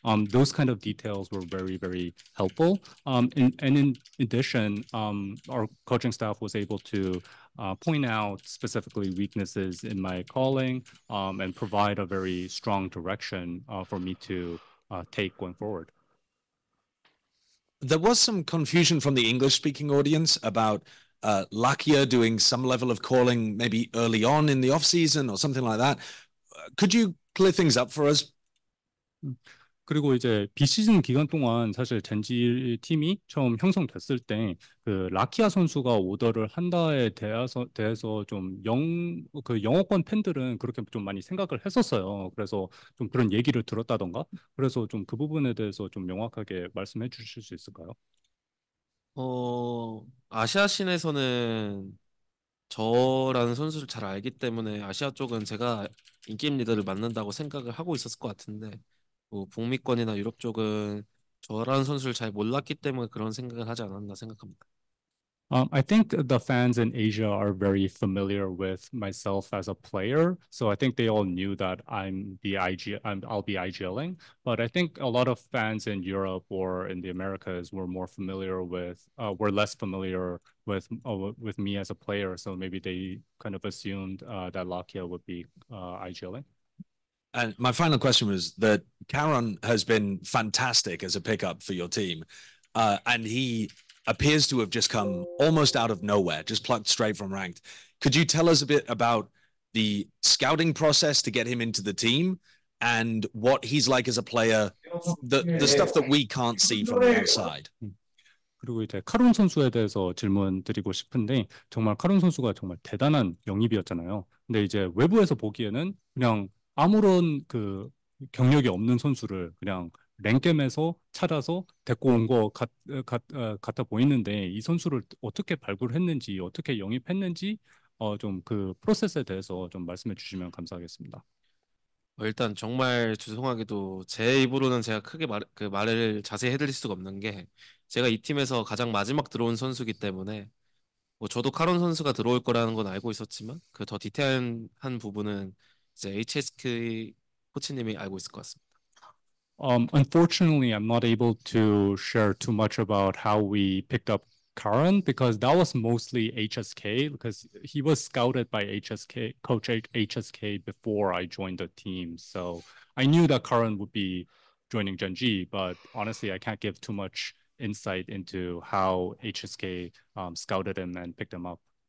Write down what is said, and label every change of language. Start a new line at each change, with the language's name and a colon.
English: Those kind of details were very, very helpful. And in addition, our coaching staff was able to point out specifically weaknesses in my calling and provide a very strong direction for me to take going forward. There was some confusion from the English-speaking audience about Lakia doing some level of calling maybe early on in the off-season or something like that. Could you clear things up for us?
Korean: 그리고 이제 비시즌 기간 동안 사실 젠지 팀이 처음 형성됐을 때 그 라키아 선수가 오더를 한다에 대해서 좀 영어권 팬들은 그렇게 좀 많이 생각을 했었어요. 그래서 좀 그런 얘기를 들었다던가. 그래서 좀 그 부분에 대해서 좀 명확하게 말씀해 주실 수 있을까요? 아시아 씬에서는 저라는 선수를 잘 알기 때문에 아시아 쪽은 제가 인게임 리더를 맡는다고 생각을 하고 있었을 것 같은데 뭐 북미권이나 유럽 쪽은 저라는 선수를 잘 몰랐기 때문에 그런 생각을 하지 않았나 생각합니다.
English: I think the fans in Asia are very familiar with myself as a player, so I think they all knew that I'll be IGLing. But I think a lot of fans in Europe or in the Americas were less familiar with me as a player, so maybe they kind of assumed that Lakia would be IGLing. And my final question was that Caron has been fantastic as a pickup for your team, and he appears to have just come almost out of nowhere, just plucked straight from ranked. Could you tell us a bit about the scouting process to get him into the team and what he's like as a player, the stuff that we can't see from the outside?
Korean: 그리고 이제 카론 선수에 대해서 질문 드리고 싶은데 정말 카론 선수가 정말 대단한 영입이었잖아요. 근데 이제 외부에서 보기에는 그냥 아무런 그 경력이 없는 선수를 그냥 랭겜에서 찾아서 데리고 온 것 같아 보이는데 이 선수를 어떻게 발굴했는지 어떻게 영입했는지 좀 그 프로세스에 대해서 좀 말씀해 주시면 감사하겠습니다. 일단 정말 죄송하게도 제 입으로는 제가 크게 말을 자세히 해드릴 수가 없는 게 제가 이 팀에서 가장 마지막 들어온 선수이기 때문에 뭐 저도 카론 선수가 들어올 거라는 건 알고 있었지만 그 더 디테일한 부분은 이제 HSK 코치님이 알고 있을 것 같습니다.
English: Unfortunately, I'm not able to share too much about how we picked up Karan because that was mostly HSK because he was scouted by HSK, coach HSK before I joined the team. So I knew that Karan would be joining Gen.G, but honestly, I can't give too much insight into how HSK scouted him and picked him up.